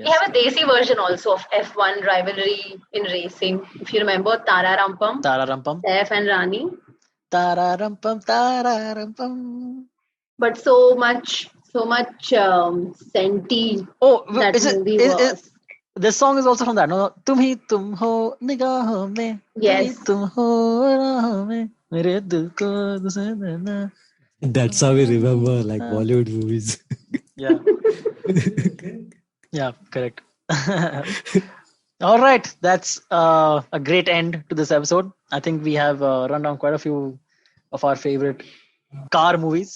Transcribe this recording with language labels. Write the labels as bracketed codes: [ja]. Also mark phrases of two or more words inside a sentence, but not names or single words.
[en] We have a Desi version also of F1 rivalry in racing. If you remember, Tara Rampam, Saif and Rani. Tara Rampam. But so much senti. Oh, movie was. This song is also from that. No, [hi] tum hi tum ho nigaahon mein. [en] Yes. [hi] Tum ho raahon mein, mere dil ko dusne na. [en] That's how we remember Bollywood movies. Yeah. Yeah, correct. All right. That's a great end to this episode. I think we have run down quite a few of our favorite car movies.